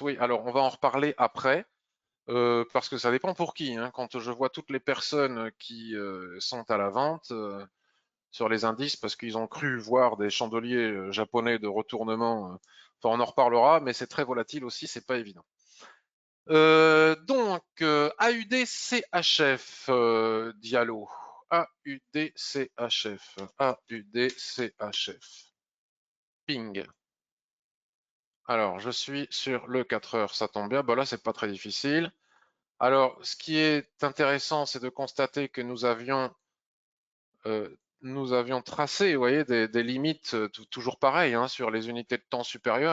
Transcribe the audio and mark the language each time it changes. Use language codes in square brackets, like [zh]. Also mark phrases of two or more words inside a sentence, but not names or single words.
[fr] Oui, alors on va en reparler après, parce que ça dépend pour qui, hein. Quand je vois toutes les personnes qui sont à la vente sur les indices, parce qu'ils ont cru voir des chandeliers japonais de retournement, enfin on en reparlera, mais c'est très volatile aussi, c'est pas évident. Donc, AUD-CHF, Diallo. AUD-CHF. AUD-CHF. Ping. Alors, je suis sur le 4 heures, ça tombe bien. Bon, là, c'est pas très difficile. Alors, ce qui est intéressant, c'est de constater que nous avions tracé, vous voyez, des limites toujours pareilles hein, sur les unités de temps supérieures.